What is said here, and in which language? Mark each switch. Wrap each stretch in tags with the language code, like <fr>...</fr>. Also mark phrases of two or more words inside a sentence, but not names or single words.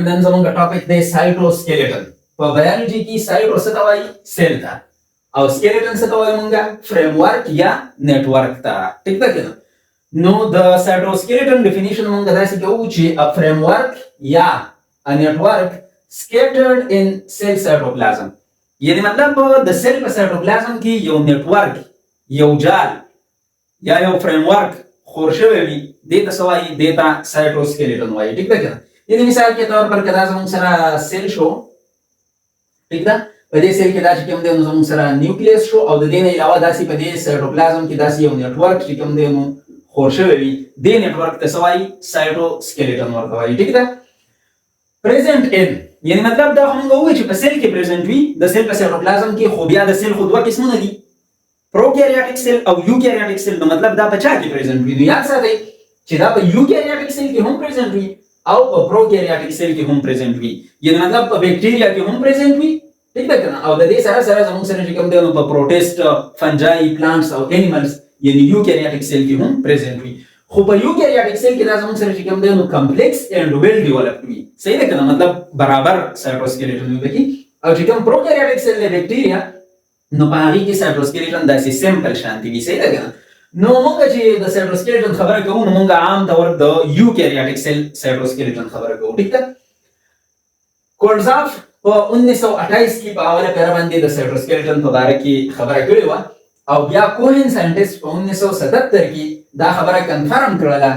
<ps>نن زموږ ټاپک دی سایټوسکیلیټن. په بایولوژي کې سایټو څه ته وایي؟ سیل ته، او سکیلیټن څه ته وایي مونږه؟ فریم ورک یا نیټ ورک ته. ټیک ده کنه؟ نو د سایټوسکیلیټن ډیفینیشن مونږ داسې کوو چې ا فریم ورک یا ا نیټ ورک</ps> <en>scattered in cell cytoplasm.</en> <ps>یعنی مطلب د سیل په سایټوپلازم کې یو نیټ ورک، یو جال یا یو فریم ورک خور شوی وي، دې ته څه وایي؟ دې ته سایټوسکیلیټن وایي. ټیک ده کنه؟ یعنی</ps> <ur>مثال کے طور پر</ur> <ps>کدا زموږ سره سیل شو، ټیک ده، په دې سیل کې دا چې کوم دی نو زموږ سره نیوکلیس شو، او د دې نه علاوه داسې په دې سایټوپلازم کې داسې یو نیټ ورک چې کوم دی نو خور شوی وي، دې نیټ ورک ته څه وایي؟ سایټوسکیلیټن ورته وایي. ټیک ده؟ پریزنٹ ان یعنی مطلب دا هم وایي چې په سیل کې پریزنٹ وي، د سیل په سایټوپلازم کې. خو بیا د سیل خو دوه قسمونه دي،</ps> <en>prokaryotic cell او eukaryotic cell.</en> <ps>نو مطلب دا په چا کې پریزنٹ وي؟ نو یاد ساتئ چې دا په</ps> <en>eukaryotic cell</en> <ps>کې هم پریزنٹ وي او په</ps> <en>prokaryotic cell</en> <ps>کې هم پریزنٹ وي. یعنی مطلب په بیکټیریا کې هم پریزنٹ وي، ټیک ده کنه؟ او د دې سره سره زموږ سره چې کوم دی نو په پروټیسټ، فنجای، پلانټس او انیملز یعنی</ps> <en>eukaryotic cell</en> <ps>کې هم پریزنٹ وي. خو په</ps> <en>eukaryotic cell</en> <ps>کې دا زموږ سره چې کوم دی نو</ps> <en>complex and well developed</en> <ps>وي. صحیح ده کنه؟ مطلب برابر سایټوسکیلیټن وي پکې. او چې کوم</ps> <en>prokaryotic cell</en> <ps>دی بیکټیریا، نو په هغه کې سایټوسکیلیټن داسې سیمپل شانتي وي. صحیح ده کنه؟ نو موږ چې د سایټوسکیلیټن خبره کوو نو موږ عام طور د</ps> <en>eukaryotic cell</en> <ps>سایټوسکیلیټن خبره کوو. ټیک ده؟ کولزاف په 1928 کې په اوله پیره باندې د سایټوسکیلیټن په باره کې خبره کړې وه، او بیا کوهن ساینټیسټ په 1977 کې دا خبره کنفرم کړله.</ps>